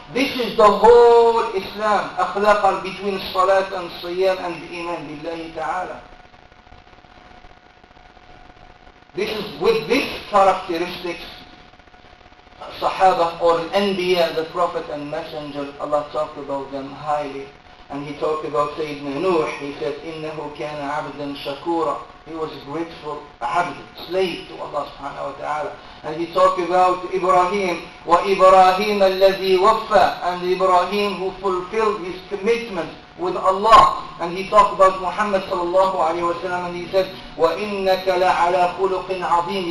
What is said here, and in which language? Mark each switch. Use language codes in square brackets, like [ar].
[en] This is the whole Islam. Akhlaq are between salat and siyam and iman billahi ta'ala. This is with these characteristics, Sahaba or Anbiya, the Prophet and Messenger, Allah talked about them highly. And He talked about Sayyidina Nuh. He said, [ar] إِنَّهُ كَانَ عَبْدًا شَكُورًا. [en] He was a grateful abd, slave to Allah subhanahu wa ta'ala. And He talked about Ibrahim, [ar] وَإِبْرَاهِيمَ الَّذِي وَفَّى, [en] and Ibrahim who fulfilled his commitment with Allah. And He talked about Muhammad sallallahu alayhi wa sallam, and He said, [ar] وَإِنَّكَ لَعَلَى خُلُقٍ عَظِيمٍ.